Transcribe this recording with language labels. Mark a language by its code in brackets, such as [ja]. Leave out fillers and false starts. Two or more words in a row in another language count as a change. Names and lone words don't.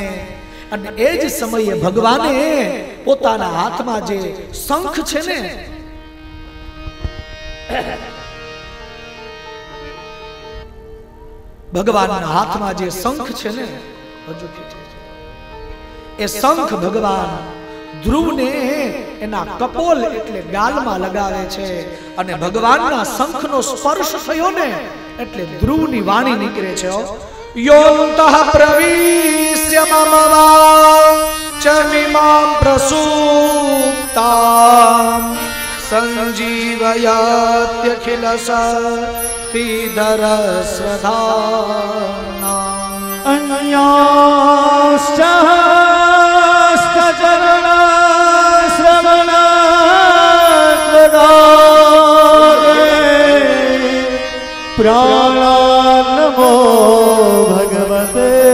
[gu] અને એ જ સમયે ભગવાને પોતાના હાથમાં જે શંખ છે ને, ભગવાનના હાથમાં જે શંખ છે ને, એ શંખ ભગવાન ધ્રુવને એના કપોલ એટલે ગાલમાં લગાવે છે. અને ભગવાનના શંખનો સ્પર્શ થયો ને એટલે ધ્રુવની વાણી નીકળે છે. [sa] યોંતઃ પ્રવિશ્ય મમ વા चमिमां प्रसूप्तां संजीवयात्यखिल शक्तिधरस्वधाम्ना अन्याश्च प्राणान्नमो भगवते